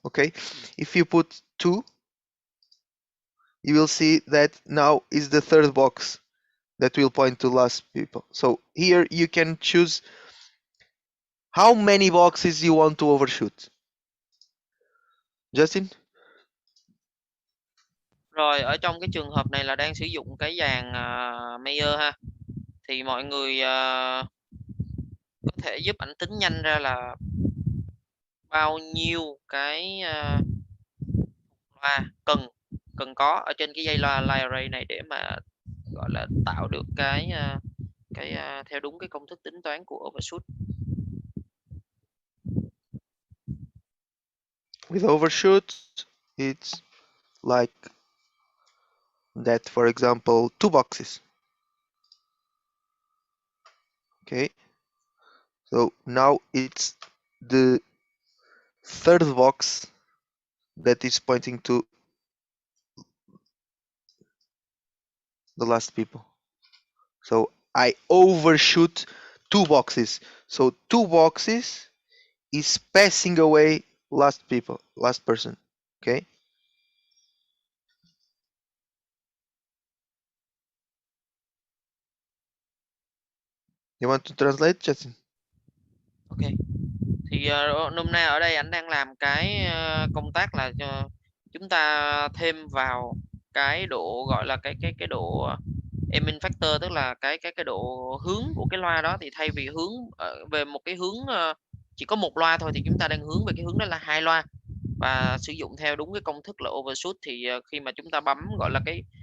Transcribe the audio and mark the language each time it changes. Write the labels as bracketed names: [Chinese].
[English] Okay, if you put 2, you will see that now is the third box that will point to last people. So here you can choose how many boxes you want to overshoot. Justin? [Vietnamese] Rồi ở trong cái trường hợp này là đang sử dụng cái dàn Mayer ha, thì mọi người có thể giúp ảnh tính nhanh ra là bao nhiêu cái loa cần có ở trên cái dây loa line array này để mà gọi là tạo được cái theo đúng cái công thức tính toán của overshoot. [English] With overshoot, it's like that, for example, 2 boxes. Okay, so now it's the third box that is pointing to the last people. So I overshoot 2 boxes. So 2 boxes is passing away last person. Okay. You want to translate, Justin? Ok. [Vietnamese] Thì nôm na ở đây ảnh đang làm cái công tác là chúng ta thêm vào cái độ gọi là cái độ aiming factor, tức là cái độ hướng của cái loa đó, thì thay vì hướng về một cái hướng chỉ có một loa thôi thì chúng ta đang hướng về cái hướng đó là 2 loa, và sử dụng theo đúng cái công thức là overshoot. Thì khi mà chúng ta bấm gọi là cái